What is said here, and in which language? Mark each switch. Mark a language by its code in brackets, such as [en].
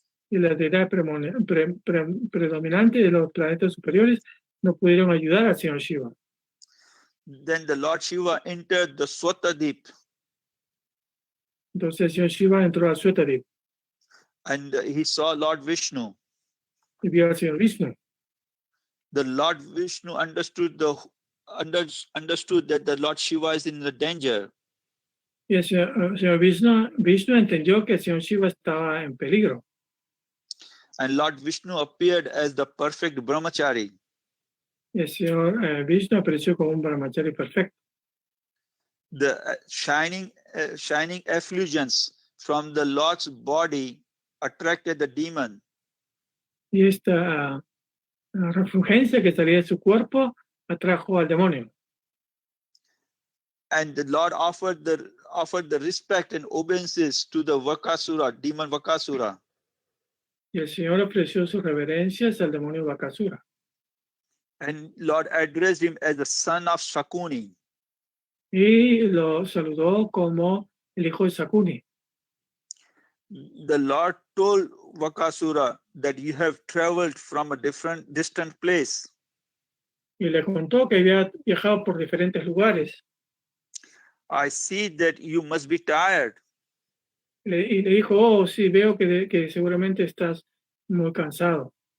[es] Y las deidades predominantes de los planetas superiores no pudieron ayudar al señor Shiva. [en] Then the Lord Shiva entered the Swatadip. [es] Entonces el señor Shiva entró a Swatadip. [en] And he saw Lord Vishnu. [es] Y vio al señor Vishnu. [en] the Lord Vishnu understood that the Lord Shiva is in the danger. [es] Y el señor Vishnu entendió que el señor Shiva estaba en peligro. [en] And Lord Vishnu appeared as the perfect brahmachari. [es] Y el señor Vishnu apareció como un brahmachari perfecto. [en] The shining effulgence from the Lord's body attracted the demon. [es] Y esta refulgencia que salía de su cuerpo atrajo al demonio. [en] And the Lord offered the respect and obeisances to the Vakasura, demon Vakasura. [es] Y el Señor ofreció sus reverencias al demonio Bakasura. [en] And Lord addressed him as the son of Shakuni. [es] Y lo saludó como el hijo de Sakuni. [en] The Lord told Vakasura that you have traveled from a distant place. [es] Y le contó que había viajado por diferentes lugares. [en] I see that you must be tired. [es] Y le dijo, oh, sí, veo que seguramente estás muy cansado.